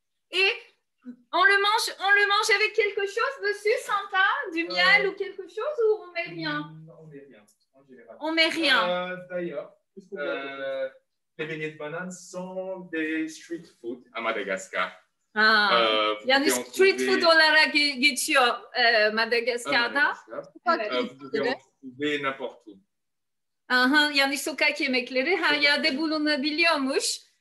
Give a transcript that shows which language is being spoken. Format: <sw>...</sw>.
<fr>Et on le mange avec quelque chose dessus, Santa? Du miel ou quelque chose, ou on met rien? On met rien, en général. On met rien. D'ailleurs, les beignets de bananes sont des street food à Madagascar. Il y a du</fr> <tr>street food olarak geçiyor Madagaskar'da.</tr> <fr>Vous pouvez en trouver n'importe où.</fr> <tr>Yani sokak yemekleri her yerde bulunabiliyormuş.</tr>